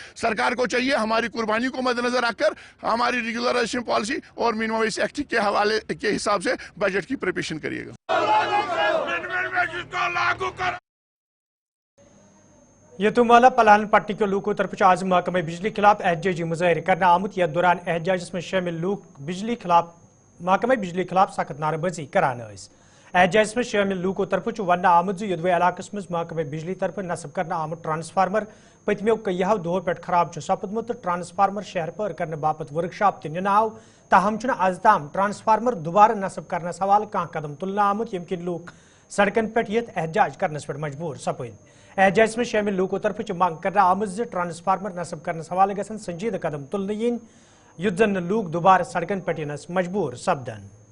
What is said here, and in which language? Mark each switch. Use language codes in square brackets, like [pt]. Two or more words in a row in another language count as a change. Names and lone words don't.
[hi] सरकार को चाहिए हमारी कुर्बानी को मद्देनजर रखकर हमारी [en] regularisation policy [hi] और [en] minimum wage act [hi] के हवाले के हिसाब से बजट की प्रिपरेशन करिएगा। [ks] यतुमाला पलान पट्टी के लोगों तरफ आज महकमे बिजली खिलाफ एहजाजी मुजाहरे करना आमुत। यथ दौरान एहजाजस में शामिल लोग बिजली खिलाफ महकमे बिजली खिलाफ सख्त नारेबाजी करान। एहजाजस में शामिल लोगों तरफ वन आमुत योदवे इलाकस मज महकमे बिजली तरफ नस्ब करना आमुत ट्रांसफार्मर पतमो कईयों दो पे खराब सपदमुत। ट्रांसफार्मर शहर पर करने बापत वर्कशॉप तह आव, ताहम आज ताम ट्रांसफार्मर दोबारा नस्ब करने हवाले कह कदम तुलने आमुत यम किन लोग सड़कन पे एहजाज करने पे मजबूर सपद। एहजाज में शामिल लोगों तरफ मांग करना आमज ट्रांसफार्मर नस्ब करने हवाले गसन संजीदा कदम तुलने युद्ध जन लोग दोबारा सड़कन पे मजबूर सपदन।